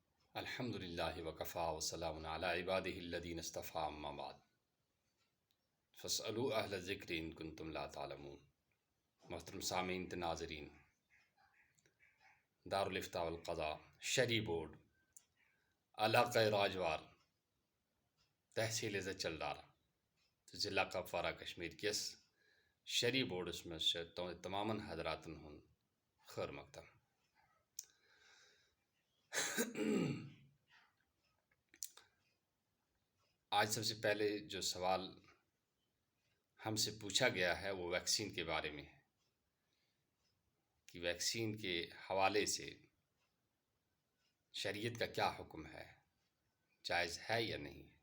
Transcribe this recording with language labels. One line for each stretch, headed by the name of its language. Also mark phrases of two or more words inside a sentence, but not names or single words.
Arabic: الحمد للہ وکفا وسلام علی عبادہ الذین اصطفیٰ اما بعد فاسألوا اہل الذکر ان کنتم لا تعلمون۔
Kashmiri: محترم سامعین ناظرین، دارالفتاء والقضاء شرعی بورڈ علاقہ راجوار تحصیل زچلدارہ ضلع کپوارہ کشمیر کس شرعی بورڈس مز تمام حضراتن ہن خیر مقدم۔
Urdu: آج سب سے پہلے جو سوال ہم سے پوچھا گیا ہے وہ ویکسین کے بارے میں ہے کہ ویکسین کے حوالے سے شریعت کا کیا حکم ہے، جائز ہے یا نہیں۔